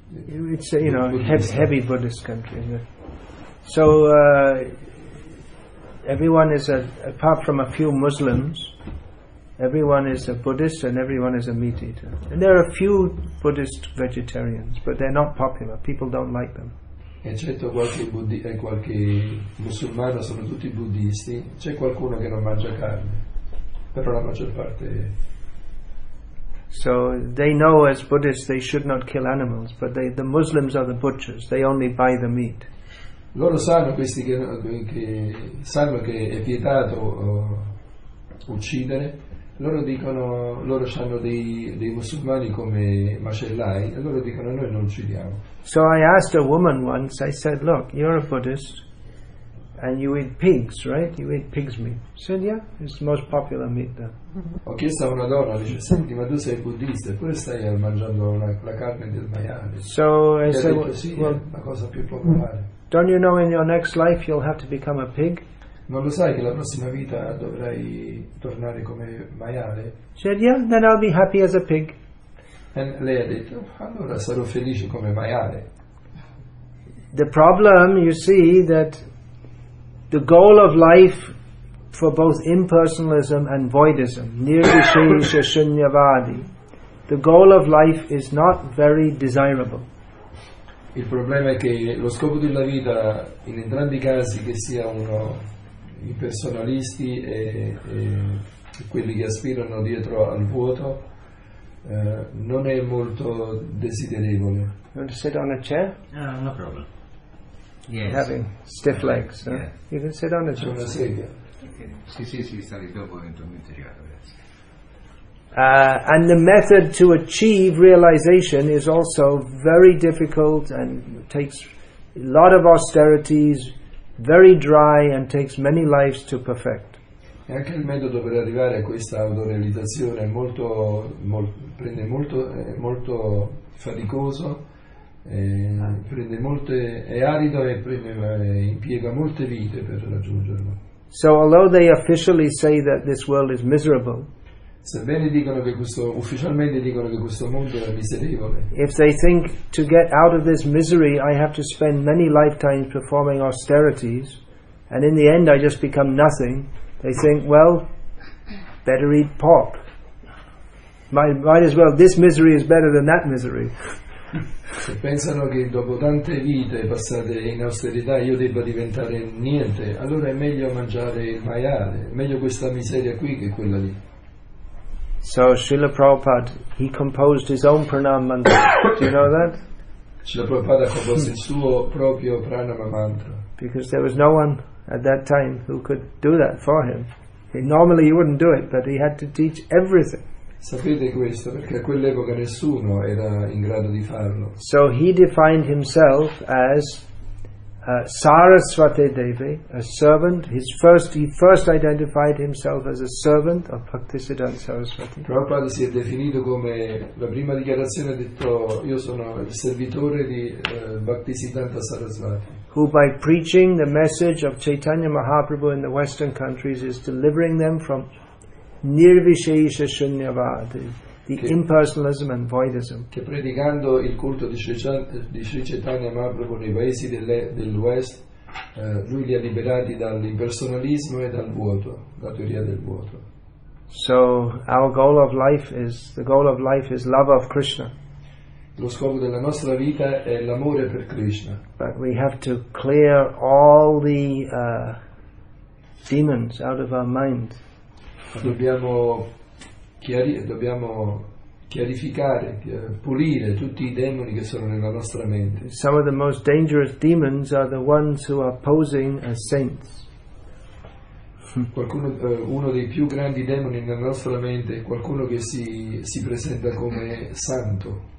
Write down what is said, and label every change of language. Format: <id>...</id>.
<en>It's heavy Buddhist country. So everyone is apart from a few Muslims, everyone is a Buddhist and everyone is a meat eater. And there are a few Buddhist vegetarians, but they're not popular. People don't like them.</en> <it>Eccetto qualche musulmano, sono tutti buddisti. C'è qualcuno che non mangia carne, però la maggior parte</it> <en>So they know as Buddhists they should not kill animals, but the Muslims are the butchers. They only buy the meat.</en> <it>Loro sanno, questi che sanno che è vietato uccidere, loro dicono, loro hanno dei musulmani come macellai, e loro dicono noi non uccidiamo.</it> <en>So I asked a woman once, I said, look, you're a Buddhist and you eat pigs, right? You eat pig's meat. She said, yeah, it's the most popular meat there.</en> <it>Ho chiesto a una donna, dice, senti, ma tu sei buddista eppure stai mangiando la carne del maiale.</it> <en>So I said,</en> <it>detto, sì, well, è la cosa più popolare.</it> <en>Don't you know in your next life you'll have to become a pig?</en> <it>Non lo sai che la prossima vita dovrai tornare come maiale?</it> <en>She said, yeah, then I'll be happy as a pig.</en> <it>E lei ha detto, allora sarò felice come maiale.</it> <en>The problem, you see, that the goal of life for both impersonalism and voidism, nirvishesha shunyavadi, the goal of life is not very desirable.</en> <it>Il problema è che lo scopo della vita, in entrambi i casi, che sia i personalisti e quelli che aspirano dietro al vuoto, non è molto desiderevole.</it> <en>You want to sit on a chair? No problem. Yes. Having stiff legs. Huh? Yeah. You can sit on a</en> <it>C'è</it> <en>chair.</en> <it>una sedia. Sì, sta lì dopo eventualmente arrivato.</it> <en>And the method to achieve realization is also very difficult and takes a lot of austerities, very dry, and takes many lives to perfect.</en> <it>E anche il metodo per arrivare a questa autorealizzazione è molto faticoso, è arido e impiega molte vite per raggiungerlo.</it> <en>So although they officially say that this world is miserable,</en> <it>Sebbene ufficialmente dicono che questo mondo è miserevole,</it> <en>if they think to get out of this misery I have to spend many lifetimes performing austerities, and in the end I just become nothing, they think, well, better eat pork. Might as well, this misery is better than that misery.</en> <it>se pensano che dopo tante vite passate in austerità io debba diventare niente, allora è meglio mangiare il maiale, è meglio questa miseria qui che quella lì.</it> <en>So Srila Prabhupada, he composed his own pranam mantra. Do you know that?</en> <it>Srila Prabhupada ha composto il suo proprio pranama mantra.</it> <en>Because there was no one at that time who could do that for him. Normally he wouldn't do it, but he had to teach everything.</en> <it>Sapete questo perché a quell'epoca nessuno era in grado di farlo.</it> <en>So he defined himself as Saraswati Devi, a servant. He first identified himself as a servant of Bhaktisiddhanta Saraswati.</en> <it>Prabhupada si è definito come, la prima dichiarazione ha detto, io sono il servitore di Bhaktisiddhanta Saraswati.</it> <en>Who by preaching the message of Chaitanya Mahaprabhu in the Western countries is delivering them from nirvishesha shunyavadi, the impersonalism and voidism.</en> <it>Che predicando il culto di Sri Chaitanya Mahaprabhu nei paesi del West, lui li ha liberati dall'impersonalismo e dal vuoto, la teoria del vuoto.</it> <en>So our goal of life is love of Krishna.</en> <it>Lo scopo della nostra vita è l'amore per Krishna.</it> <en>But we have to clear all the demons out of our mind.</en> <it>Dobbiamo chiarificare, pulire tutti i demoni che sono nella nostra mente.</it> <en>Some of the most dangerous demons are the ones who are posing as saints.</en> <it>Uno dei più grandi demoni nella nostra mente è qualcuno che si presenta come santo.</it>